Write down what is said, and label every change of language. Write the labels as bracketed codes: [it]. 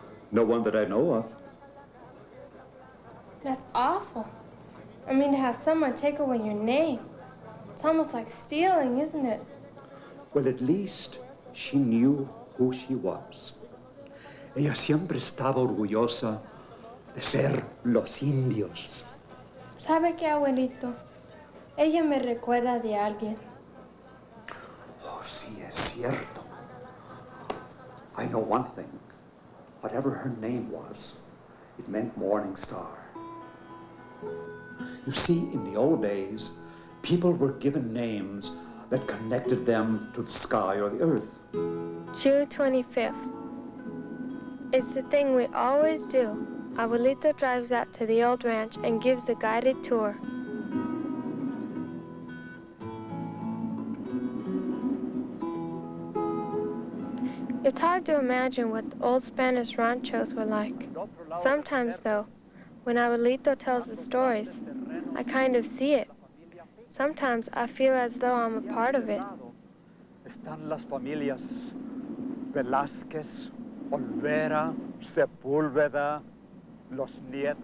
[en] No one that I know of. That's awful. I mean, to have someone take away your name. It's almost like stealing, isn't it? Well, at least she knew who she was. [es] Ella siempre estaba orgullosa de ser los indios. ¿Sabe qué, abuelito? Ella me recuerda de alguien. Oh, sí, es cierto. [en] I know one thing. whatever her name was, it meant morning star. You see, in the old days, people were given names that connected them to the sky or the earth. June 25th. It's the thing we always do. Abuelito drives out to the old ranch and gives a guided tour. It's hard to imagine what the old Spanish ranchos were like. Sometimes, though, when Abuelito tells the stories, I kind of see it. Sometimes I feel as though I'm a part of it. [es] Están las familias Velázquez, Olvera, Sepúlveda, los nietos.